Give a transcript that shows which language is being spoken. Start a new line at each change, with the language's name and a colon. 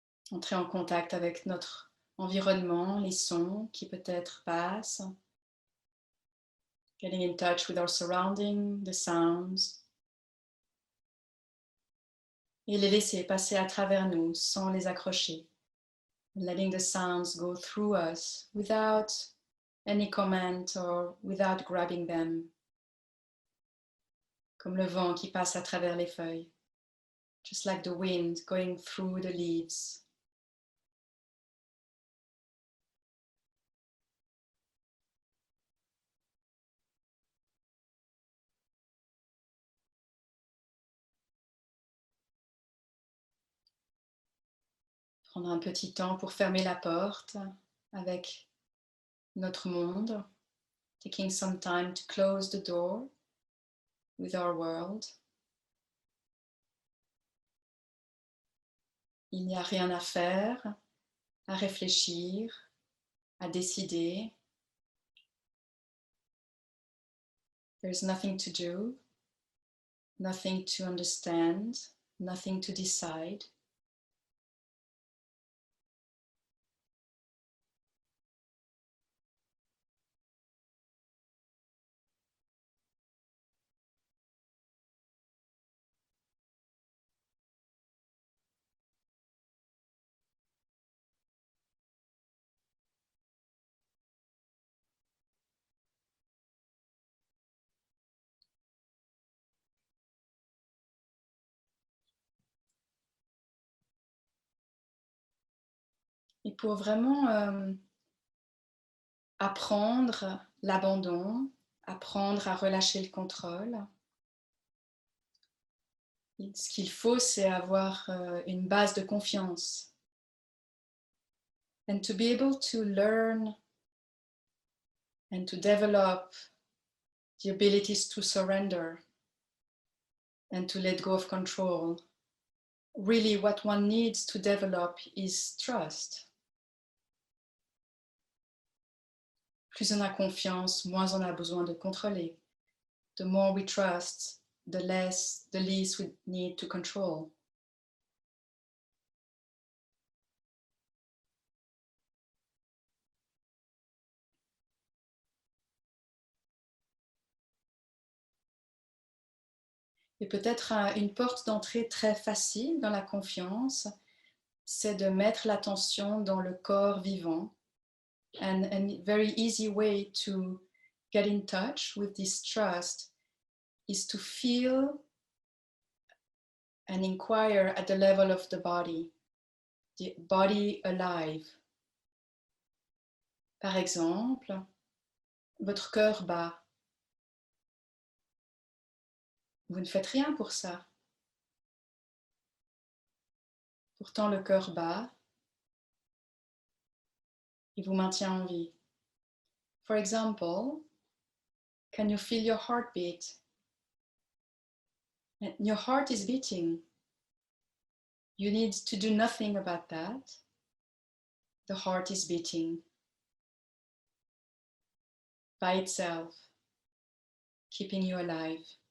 French: Entrer en contact avec notre environnement, les sons qui peut-être passent.
English: Getting in touch with our surrounding, the sounds.
French: Et les laisser passer à travers nous sans les accrocher.
English: Letting the sounds go through us without any comment or without grabbing them.
French: Comme le vent qui passe à travers les feuilles.
English: Just like the wind going through the leaves.
French: Prendre un petit temps pour fermer la porte avec notre monde.
English: Taking some time to close the door with our world.
French: Il n'y a rien à faire, à réfléchir, à décider.
English: There's nothing to do, nothing to understand, nothing to decide.
French: Et pour vraiment apprendre l'abandon, apprendre à relâcher le contrôle, ce qu'il faut, c'est avoir une base de confiance.
English: And to be able to learn and to develop the abilities to surrender and to let go of control. Really, what one needs to develop is trust.
French: Plus on a confiance, moins on a besoin de contrôler.
English: The more we trust, the least we need to control.
French: Et peut-être une porte d'entrée très facile dans la confiance, c'est de mettre l'attention dans le corps vivant.
English: And a very easy way to get in touch with this trust is to feel and inquire at the level of the body alive.
French: Par exemple, votre cœur bat. Vous ne faites rien pour ça. Pourtant, le cœur bat. Il vous maintient en vie.
English: For example, can you feel your heartbeat? Your heart is beating. You need to do nothing about that. The heart is beating by itself, keeping you alive.